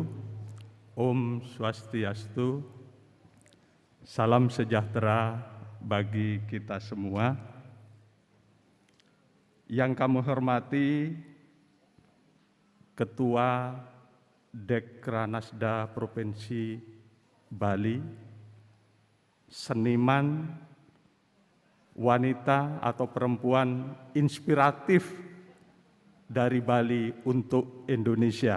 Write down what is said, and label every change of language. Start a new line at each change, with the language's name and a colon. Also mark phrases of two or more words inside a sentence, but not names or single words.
Balinese: Om Swastiastu.
Indonesian: Salam sejahtera bagi kita semua. Yang kami hormati Ketua Dekranasda Provinsi Bali, seniman, wanita atau perempuan inspiratif dari Bali untuk Indonesia.